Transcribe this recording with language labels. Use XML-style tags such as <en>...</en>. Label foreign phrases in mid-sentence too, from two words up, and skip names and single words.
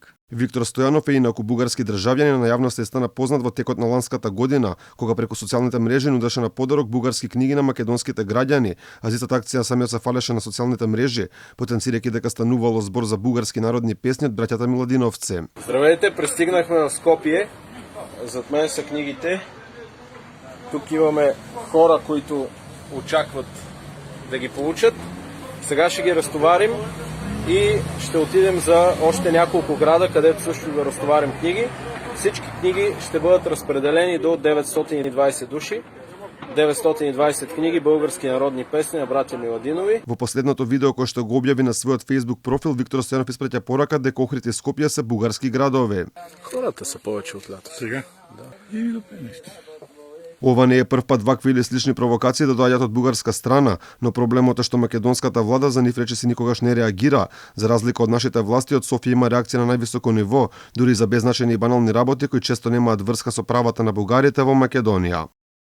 <mk>Виктор Стојанов е инаку бугарски државјанин, на јавноста стана познат во текот на ланската година, кога преку социјалните мрежи нудеше на подарок бугарски книги на македонските граѓани, а за истата акција самиот се фалеше на социјалните мрежи, потенцирајќи дека станувало збор за бугарски народни песни од браќата Миладиновци.</mk> <bg>Здравейте, пристигнахме на Скопје. Зад мен се книгите. Тук имаме хора които очакват да ги получат. Сега ще ги разтоварим и ще отидем за още няколко града, където също да разтоварим книги. Всички книги ще бъдат разпределени до 920 души. 920 книги български народни песни на братја Миладинови.</bg> <mk>Во последното видео кое што го објави на својот Facebook профил, Виктор Стојанов испраќа порака дека Охрид и Скопје се бугарски градови.</mk> <bg>Хората са повече от лято. Сега? Да. И до пенеште.</bg> <mk>Ова не е прв пат вакви или слични провокации да доаѓаат од бугарска страна, но проблемот е што македонската влада за нив речиси никогаш не реагира. За разлика од нашите власти, од Софија има реакција на највисоко ниво, дури за беззначајни и банални работи кои често немаат врска со правата на бугарите во Македонија.</mk>